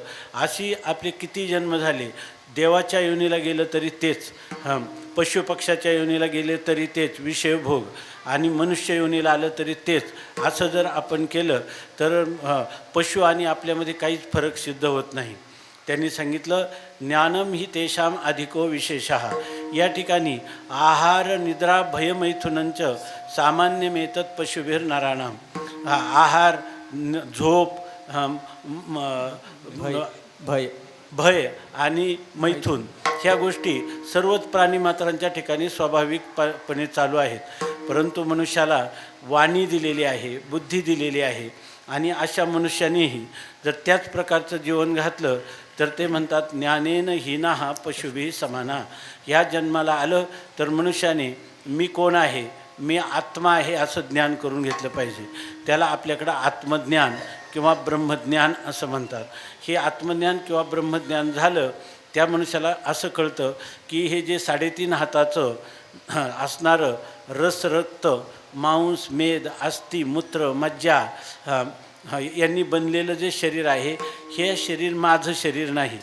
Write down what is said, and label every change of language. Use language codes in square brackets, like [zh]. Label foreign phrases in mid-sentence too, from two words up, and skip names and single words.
[mr] अशी आपले किती जन्म झाले. देवाच्या योनीला गेलं तरी तेच, पशुपक्षाच्या योनीला गेले तरी तेच विषयभोग आणि मनुष्य योनीला आलं तरी तेच. असं जर आपण केलं तर पशु आणि आपल्यामध्ये काहीच फरक सिद्ध होत नाही. त्यांनी सांगितलं [sa] ज्ञानम ही तेषाम अधिको विशेषः. [mr] या ठिकाणी [sa] आहार निद्रा भयमैथुनंच सामान्यमेतत् पशुभिर नराणाम. [mr] आहार झोप भय आणि मैथून ह्या गोष्टी सर्वच प्राणीमात्रांच्या ठिकाणी स्वाभाविकपणे चालू आहेत. परंतु मनुष्याला वाणी दिलेली आहे, बुद्धी दिलेली आहे आणि अशा मनुष्यानेही जर त्याच प्रकारचं जीवन घातलं तर ते म्हणतात [sa] ज्ञानेन हीना पशुभी समाना. [mr] ह्या जन्माला आलं तर मनुष्याने मी कोण आहे, मी आत्मा आहे असं ज्ञान करून घेतलं पाहिजे. त्याला आपल्याकडं आत्मज्ञान किंवा ब्रह्मज्ञान असं म्हणतात. हे आत्मज्ञान किंवा ब्रह्मज्ञान झालं त्या मनुष्याला असं कळतं की हे जे 3.5 हाताचं असणारं रस रक्त मांस मेद अस्थि मूत्र मज्जा यांनी बनलेलं जे शरीर आहे हे शरीर माझं शरीर नाही.